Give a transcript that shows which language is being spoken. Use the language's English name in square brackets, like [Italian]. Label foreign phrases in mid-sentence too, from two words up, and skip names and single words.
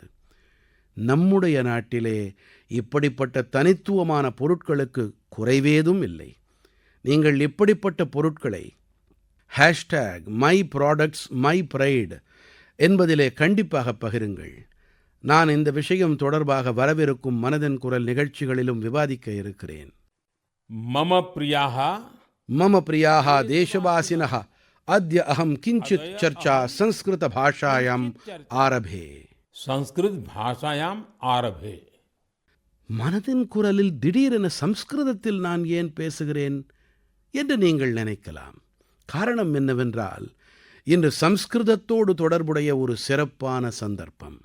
[Tamil] நம்முடைய நாட்டிலே இப்படிப்பட்ட தனித்துவமான பொருட்களுக்கு குறைவேதும் இல்லை. நீங்கள் இப்படிப்பட்ட பொருட்களை #myproductsmypride என்பதிலே கண்டிப்பாக பகிருங்கள். நான் இந்த விஷயம் தொடர்பாக வரவிருக்கும் மனதின் குரல் நிகழ்ச்சிகளிலும் விவாதிக்க இருக்கிறேன். [Sanskrit] मम प्रियाः देशवासिनः अद्य अहं किञ्चित् चर्चा संस्कृत भाषायाम् आरभे. [Tamil] மனதின் குரலில் திடீரென சம்ஸ்கிருதத்தில் நான் ஏன் பேசுகிறேன் என்று நீங்கள் நினைக்கலாம். காரணம் என்னவென்றால், இன்று சம்ஸ்கிருதத்தோடு தொடர்புடைய ஒரு சிறப்பான சந்தர்ப்பம்.